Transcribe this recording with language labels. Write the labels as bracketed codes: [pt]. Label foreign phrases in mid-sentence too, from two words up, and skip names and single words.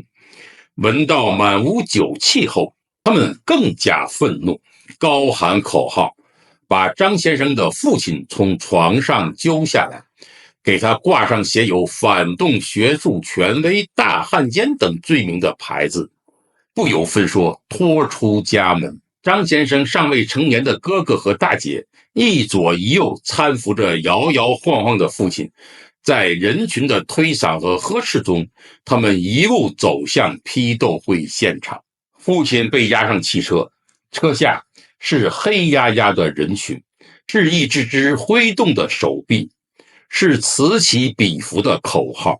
[zh] 聞到滿屋酒氣後，他們更加憤怒，高喊口號，把張先生的父親從床上揪下來，給他掛上寫有反動學術權威大漢奸等罪名的牌子，不由分說拖出家門。張先生尚未成年的哥哥和大姐一左一右搀扶着搖搖晃晃的父親，在人群的推搡和呵斥中，他們一路走向批鬥會現場。父親被押上汽車，車下是黑壓壓的人群，是一只只揮動的手臂，是此起彼伏的口號。